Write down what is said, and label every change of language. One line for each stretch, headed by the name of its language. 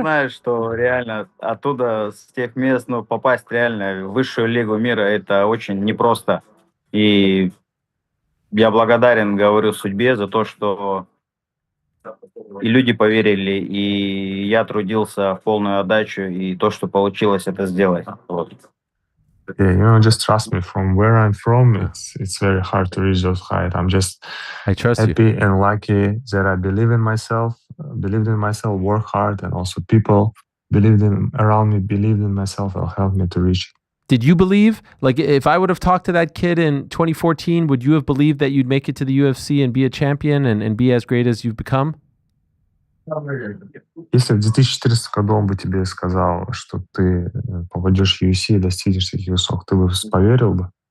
Russian: знаешь, что реально оттуда, с тех мест, ну, попасть реально в высшую лигу мира, это очень непросто. И я благодарен, говорю, судьбе за то, что и люди поверили, и я трудился в полную отдачу, и то, что получилось это сделать. Вот.
English: Yeah, you know, just trust me. From where I'm from, it's very hard to reach those heights. I'm just I trust you. happy and lucky that I believed in myself, work hard, and also people around me believed in myself and helped me to reach it. Did you believe, like, if I would have talked to that kid in 2014, would you have believed that you'd make it to the UFC and be a champion and be as great as you've become?
Russian: Если в 2014 году он бы тебе сказал, что ты попадешь в UFC и достигнешь таких высот, ты бы поверил бы?